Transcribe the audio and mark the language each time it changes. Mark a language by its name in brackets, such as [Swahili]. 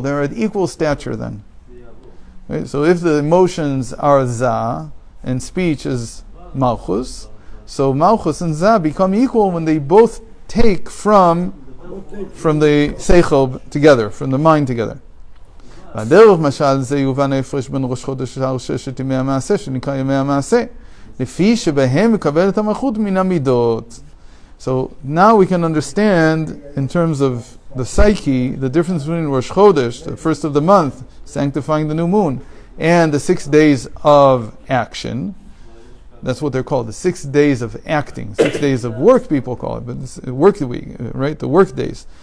[English] They're at equal stature then. Right? So if the emotions are Zah and speech is Malchus, so Malchus and Zah become equal when they both take from the Seichel together, from the mind together. [Hebrew] והדרך משל זה יובן ההפרש בין ראש חודש לשאר ששת ימי המעשה שנקרא ימי המעשה לפי שבהם מקבל את המלכות מן המידות. [English] So now we can understand in terms of the psyche the difference between Rosh Chodesh, the first of the month, sanctifying the new moon, and the 6 days of action. That's what they're called, the 6 days of acting. 6 days of work, people call it, but it's work week, right? The work days.